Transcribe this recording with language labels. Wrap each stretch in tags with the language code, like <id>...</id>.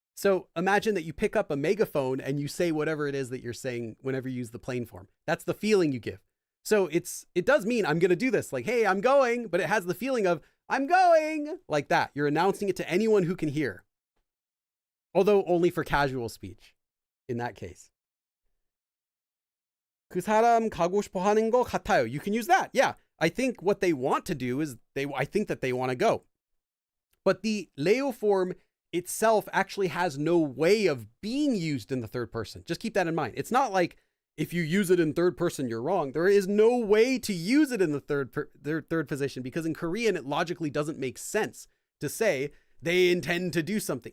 <en>So imagine that you pick up a megaphone and you say whatever it is that you're saying whenever you use the plain form. That's the feeling you give. So it does mean I'm going to do this. Like, hey, I'm going, but it has the feeling of I'm going, like that. You're announcing it to anyone who can hear. Although only for casual speech in that case.</en> <ko>그 사람 가고 싶어 하는 것 같아요.</ko> <en>You can use that. Yeah. I think what they want to do is I think that they want to go. But the leo form itself actually has no way of being used in the third person. Just keep that in mind. It's not like if you use it in third person, you're wrong. There is no way to use it in the third position, because in Korean, it logically doesn't make sense to say they intend to do something.</en>